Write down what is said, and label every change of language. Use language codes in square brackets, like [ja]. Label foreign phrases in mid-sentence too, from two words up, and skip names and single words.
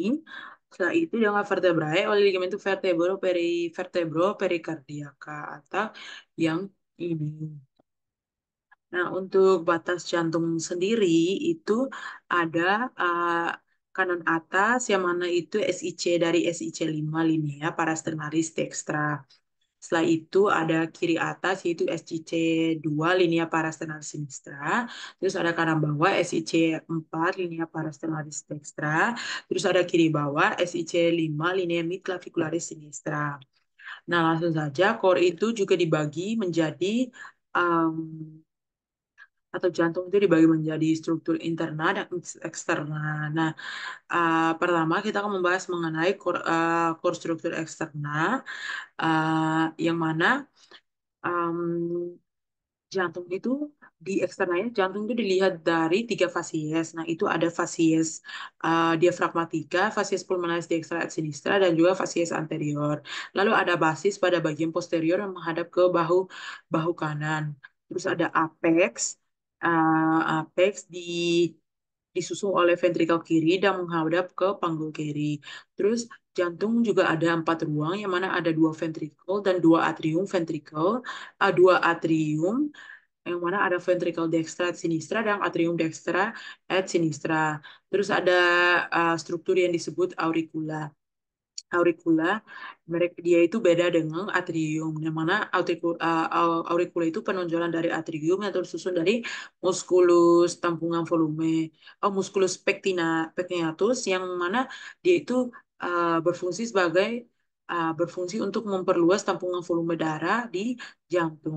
[id] Setelah itu dengan vertebrae oleh [la] ligamentum vertebro pericardiaca [id] atau yang ini. Nah, untuk batas jantung sendiri itu ada kanan atas yang mana itu SIC dari SIC 5 [la] linea parasternalis dextra. [id] Setelah itu ada kiri atas yaitu SIC 2 [la] linea parasternalis sinistra. [id] Terus ada kanan bawah SIC 4 [la] linea parasternalis dextra. [id] Terus ada kiri bawah SIC 5 [la] linea midclavicularis sinistra. [id] Nah, langsung saja core itu juga dibagi menjadi um, atau jantung itu dibagi menjadi struktur interna dan eksterna. Nah, pertama kita akan membahas mengenai core struktur eksterna, yang mana um, jantung itu di eksternalnya jantung itu dilihat dari tiga fasies. Nah, itu ada fasies diafragmatika, fasies [la] pulmonalis dextra et sinistra, [id] dan juga fasies anterior. Lalu ada basis pada bagian posterior yang menghadap ke bahu bahu kanan. Terus ada apex disusul oleh ventrikel kiri dan menghadap ke panggul kiri. Terus jantung juga ada 4 ruang yang mana ada 2 ventrikel dan 2 atrium dua atrium yang mana ada [la] ventricle dextra et sinistra [id] dan [la] atrium dextra et sinistra. [id] Terus ada struktur yang disebut auricula. auricula. Mereka dia itu beda dengan atrium, yang mana auricula itu penonjolan dari atrium yang tersusun dari musculus tampungan volume, [la] musculus pectinatus, [id] yang mana dia itu berfungsi untuk memperluas tampungan volume darah di jantung.